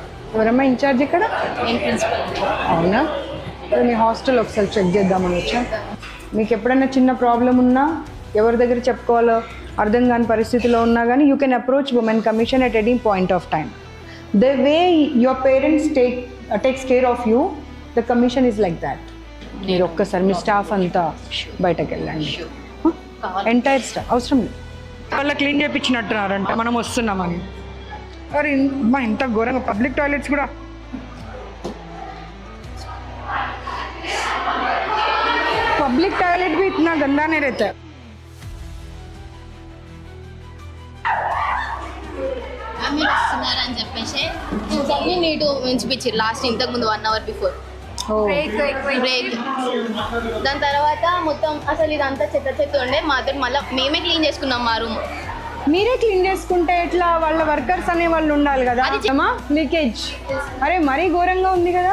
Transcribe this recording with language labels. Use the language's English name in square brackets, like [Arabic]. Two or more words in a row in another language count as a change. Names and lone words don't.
[Telugu] ఎవరమ్మా ఇన్ఛార్జ్ ఇక్కడ? నేను ప్రిన్సిపల్. అవునా? మీ హాస్టల్ ఒకసారి చెక్ చేద్దామని వచ్చా. మీకు ఎప్పుడైనా చిన్న ప్రాబ్లం ఉన్నా, ఎవరి దగ్గర చెప్పుకోవాలో అర్థం కాని పరిస్థితిలో ఉన్నా కానీ [English] you can approach women commission at any point of time. The way your parents takes care of you, the commission is like that. [Telugu] మీరు ఒక్కసారి మీ స్టాఫ్ అంతా బయటకు వెళ్ళండి. [English] entire staff [Telugu] అవసరం లేదు. వాళ్ళ క్లీన్ చేయించినట్టున్నారంట మనం వస్తున్నామని. అరే మా ఇంత ఘోరంగా [English] public toilets [Telugu] కూడా. [English] public toilet [Hindi] भी इतना गंदा नहीं रहता है. [Telugu] మీరు వస్తున్నారని చెప్పేసి అన్ని నీటు ఉంచిపించారు లాస్ట్ ఇంతకు ముందు [English] 1 hour before break. [Telugu] దాని తర్వాత మొత్తం అసలు ఇదంతా చెత్త ఉండే మాతో మళ్ళీ మేమే క్లీన్ చేసుకున్నాం మా రూమ్. మీరే క్లీన్ చేసుకుంటే ఎట్లా? వాళ్ళ వర్కర్స్ అనే వాళ్ళు ఉండాలి కదా. లీకేజ్ అరే మరీ ఘోరంగా ఉంది కదా.